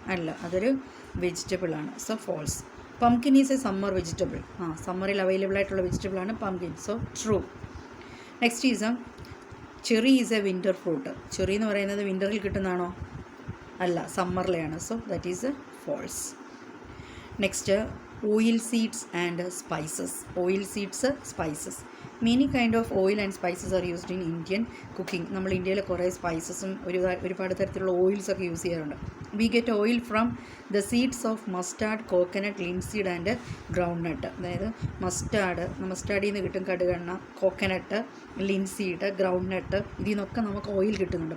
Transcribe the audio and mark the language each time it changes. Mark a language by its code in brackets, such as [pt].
[ml] അല്ല, അതൊരു വെജിറ്റബിൾ ആണ്. [en] So false. Pumpkin is a summer vegetable. [ml] സമ്മറിൽ available ആയിട്ടുള്ള വെജിറ്റബിൾ ആണ് pumpkin. [en] So true. Next is cherry is a winter fruit. [ml] Cherry എന്ന് പറയുന്നത് വിൻ്ററിൽ കിട്ടുന്നതാണോ? അല്ല, സമ്മറിലെയാണ്. [en] So that is a false. Next oil seeds and spices. Oil seeds, spices. Many kind of oil and spices are used in Indian cooking. [ml] നമ്മൾ ഇന്ത്യയിൽ കുറേ സ്പൈസസും ഒരുപാട് തരത്തിലുള്ള oils ഒക്കെ use ചെയ്യാറുണ്ട്. [en] We get oil from the seeds of mustard, coconut, linseed and groundnut. [ml] അതായത് മസ്റ്റാർഡിൽ നിന്ന് കിട്ടും കടുകെണ്ണ, കോക്കനട്ട്, ലിൻസീഡ്, ഗ്രൗണ്ട് നട്ട്, ഇതിൽ നിന്നൊക്കെ നമുക്ക് ഓയിൽ കിട്ടുന്നുണ്ട്.